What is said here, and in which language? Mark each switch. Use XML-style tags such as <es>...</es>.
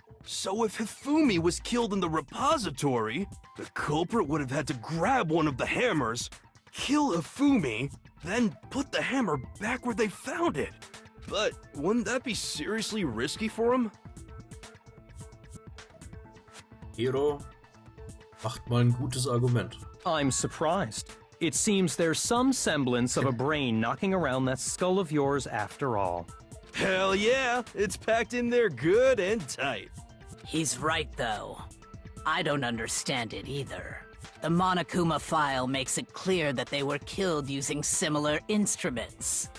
<en>So if Hifumi was killed in the repository, the culprit would have had to grab one of the hammers, kill Hifumi, then put the hammer back where they found it. But wouldn't that be seriously risky for him?</en> <de>Hiro macht mal ein gutes Argument.</de> <en>I'm surprised. It seems there's some semblance of a brain knocking around that skull of yours after all. Hell yeah, it's packed in there good and tight. He's right, though. I don't understand it either. The Monokuma file makes it clear that they were killed using similar instruments.</en>